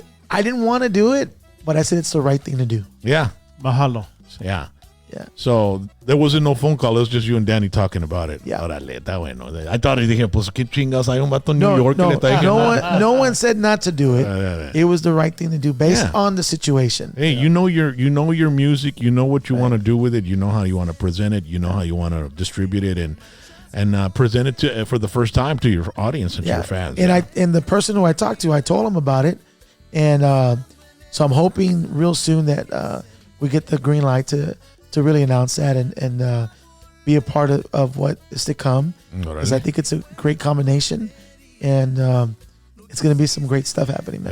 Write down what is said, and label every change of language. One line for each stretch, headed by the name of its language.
English: I didn't want to do it, but I said it's the right thing to do. Yeah, mahalo. Yeah. So there wasn't no phone call. It was just you and Danny talking about it. Yeah.
Spanish: Órale, está bueno.
English: I thought
Spanish: dije, pues qué chingas hay un vato en New York.
English: No one said not to do it. It was the right thing to do based on the situation. Hey, you know your music. You know what you want to do with it. You know how you want to present it. You know how you want to distribute it. And and present it to for the first time to your audience and to your fans. And the person who I talked to, I told him about it, and so I'm hoping real soon that we get the green light to really announce that and be a part of what is to come, because I think it's a great combination, and it's going to be some great stuff happening, man.